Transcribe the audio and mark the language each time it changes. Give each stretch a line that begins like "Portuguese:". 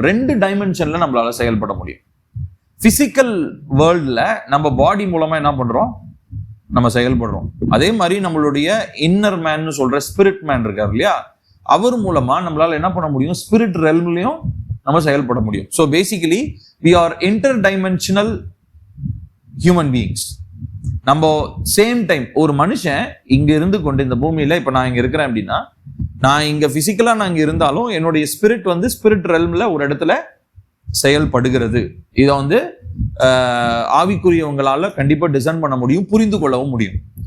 Tamil: 2 டைமென்ஷன்ல நம்மளால செயல்பட முடியும். பிசிக்கல் வேர்ல்ட்ல நம்ம பாடி மூலமா என்ன பண்றோம், நம்ம செயல்படுறோம். அதே மாதிரி நம்மளுடைய இன்னர் மேன் சொல்ற ஸ்பிரிட் மேன் இருக்கார் இல்லையா, அவர் மூலமா நம்மளால என்ன பண்ண முடியும், ஸ்பிரிட் ரெல்ம்லயும் நம்ம செயல்பட முடியும்.
English: So basically we are interdimensional human beings.
Tamil: நம்ம சேம் டைம் ஒரு மனுஷன் இங்க இருந்து கொண்டு இந்த பூமியில, இப்ப நான் இங்க இருக்கிறேன் அப்படின்னா, நான் இங்க பிசிக்கலா நான் இங்க இருந்தாலும் என்னுடைய ஸ்பிரிட் ஸ்பிரிட் ரெல்ம்ல ஒரு இடத்துல செயல்படுகிறது. இதை ஆவிக்குரியவங்களால கண்டிப்பா டிசைன் பண்ண முடியும், புரிந்து கொள்ளவும் முடியும்.